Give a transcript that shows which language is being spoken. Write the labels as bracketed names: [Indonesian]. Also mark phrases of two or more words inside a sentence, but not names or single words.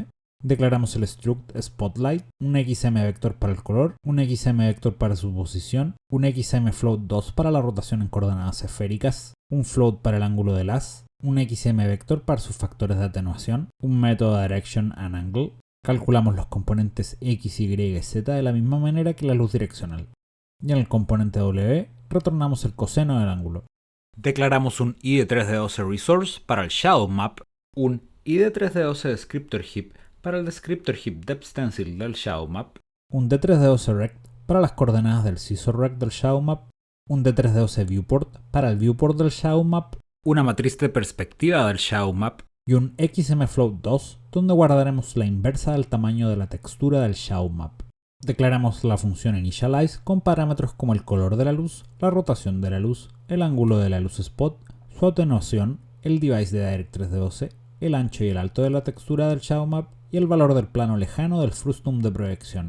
[Spanish] Declaramos el struct Spotlight, un XM vector para el color, un XM vector para su posición, un XM float 2 para la rotación en coordenadas esféricas, un float para el ángulo del haz, un XM vector para sus factores de atenuación, un método Direction and Angle. Calculamos los componentes X, Y y Z de la misma manera que la luz direccional. Y en el componente W retornamos el coseno del ángulo. Declaramos un ID3DOC resource para el [English] shadow map, [Spanish] un ID3DOC [English] descriptor heap [Spanish] para el [English] descriptor heap depth stencil [Spanish] del [English] shadow map, [Spanish] un D3DOC rect para las coordenadas del [English] scissor rect [Spanish] del [English] shadow map, [Spanish] un D3DOC viewport para el viewport del [English] shadow map, [Spanish] una matriz de perspectiva del [English] shadow map [Spanish] y un XMFloat2 donde guardaremos la inversa del tamaño de la textura del [English] shadow map. [Spanish] Declaramos la función initialize con parámetros como el color de la luz, la rotación de la luz, el ángulo de la luz spot, su atenuación, el device de Direct3DOC, el ancho y el alto de la textura del [English] shadow map [Spanish] y el valor del plano lejano del frustum de proyección.